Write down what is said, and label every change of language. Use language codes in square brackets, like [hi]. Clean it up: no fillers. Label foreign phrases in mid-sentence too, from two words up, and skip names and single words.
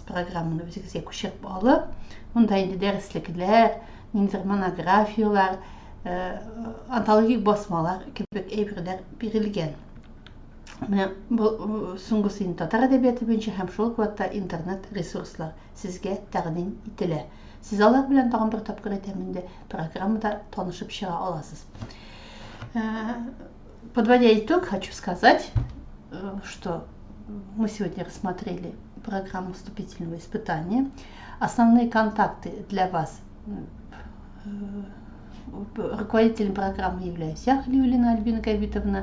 [tt] Программаны үзегезгә күчереп алып, монда инде дәреслекләр, ниндидер монографиялар, антологик басмалар кебек әйберләр бирелгән. Менә соңгысы инде татар әдәбияты буенча һәм шул вакытта интернет ресурслар сезгә тәкъдим ителә. Сез алар белән тагын бер тапкыр әйтәм инде, программада танышып чыга аласыз. [ru] Подводя итог, хочу сказать, что мы сегодня рассмотрели программу вступительного испытания. Основные контакты для вас. Руководителем программы являюсь я, Хлиулина Альбина Габитовна.